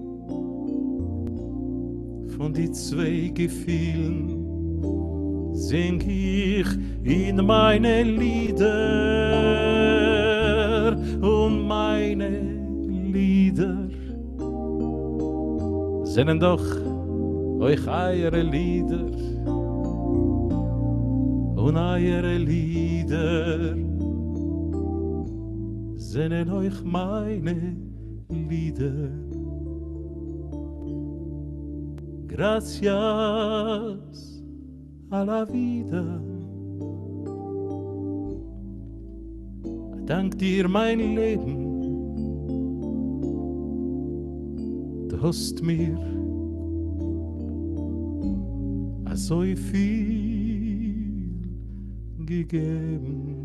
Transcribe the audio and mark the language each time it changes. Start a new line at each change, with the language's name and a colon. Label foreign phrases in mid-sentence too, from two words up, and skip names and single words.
German: von die zwei Gefühlen sing ich in meine Lieder, und meine Lieder sind doch euch eure Lieder, und eure Lieder sind euch meine Lieder.
Spanish: Gracias a la vida.
German: Dank dir, mein Leben. Du hast mir so viel gegeben.